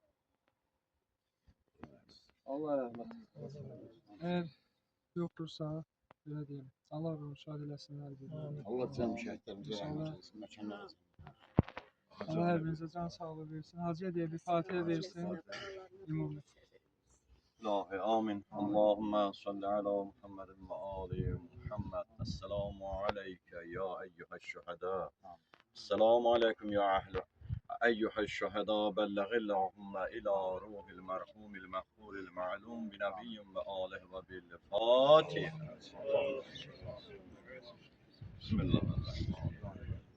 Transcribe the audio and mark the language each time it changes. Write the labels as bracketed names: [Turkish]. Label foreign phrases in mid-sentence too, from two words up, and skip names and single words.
[Azerbaijani] Allah rəhmət etsin. Əgər yoxdursa, belə deyim. Allah ruhunu şad eləsin hər birini. Allah cəmi şəhidlərimizə İnşallah. rəhmət eləsin, məkanlarınızı. Allah hər birinizə can sağlığı versin. Hacıya deyə bir Fatihə versin. Ümumi. [Arabic] الله آمين اللهم صل على محمد وآل محمد السلام عليك يا أيها الشهداء السلام عليكم يا أهل أيها الشهداء بلغ اللهم إلى روح المرحوم المغفور المعلوم بنبي وآله وبالفاتحة بسم الله الرحمن الرحيم